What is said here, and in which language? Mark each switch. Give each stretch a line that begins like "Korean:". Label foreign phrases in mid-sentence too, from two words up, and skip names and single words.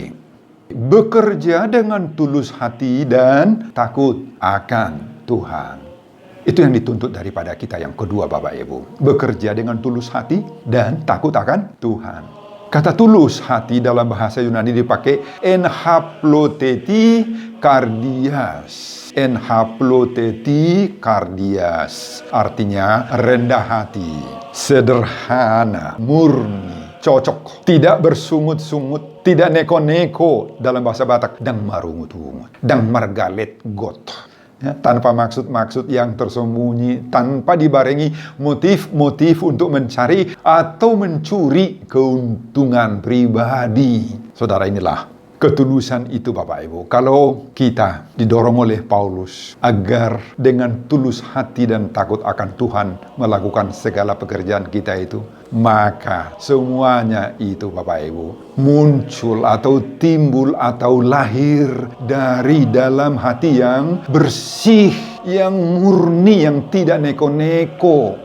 Indonesian: Bekerja dengan tulus hati dan takut akan Tuhan. Itu yang dituntut daripada kita yang kedua Bapak Ibu. Bekerja dengan tulus hati dan takut akan Tuhan. Kata tulus hati dalam bahasa Yunani dipakai
Greek: enhaploteti kardias. Enhaploteti kardias.
Indonesian: Artinya rendah hati, sederhana, murni, cocok, tidak bersungut-sungut, tidak neko-neko dalam bahasa Batak,
Batak Toba: dang marungut-ungut, dang margalet got.
Indonesian: Ya, tanpa maksud-maksud yang tersembunyi, tanpa dibarengi motif-motif untuk mencari atau mencuri keuntungan pribadi. Saudara, inilah ketulusan itu Bapak Ibu. Kalau kita didorong oleh Paulus agar dengan tulus hati dan takut akan Tuhan melakukan segala pekerjaan kita itu, maka semuanya itu Bapak Ibu muncul atau timbul atau lahir dari dalam hati yang bersih, yang murni, yang tidak neko-neko.